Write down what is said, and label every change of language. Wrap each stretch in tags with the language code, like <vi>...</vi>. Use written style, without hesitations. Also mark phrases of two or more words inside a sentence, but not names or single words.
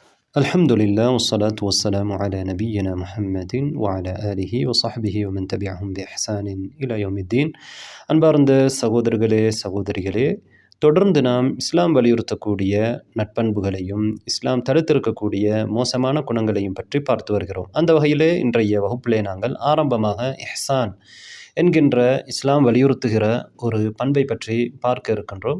<ar>الحمد لله والصلاة والسلام على نبينا محمد وعلى آله وصحبه ومن تبعهم بإحسان إلى يوم الدين.</ar> <ta>அன்பார்ந்த சகோதரர்களே சகோதரிகளே, தொடர்ந்து நாம் இஸ்லாம் வலியுறுத்தக்கூடிய நட்பண்புகளையும் இஸ்லாம் தடுத்திருக்கக்கூடிய மோசமான குணங்களையும் பற்றி பார்த்து வருகிறோம். அந்த வகையிலே இன்றைய வகுப்பிலே நாங்கள் ஆரம்பமாக இஹ்சான் என்கின்ற இஸ்லாம் வலியுறுத்துகிற ஒரு பண்பை பற்றி பார்க்க இருக்கின்றோம்.</ta>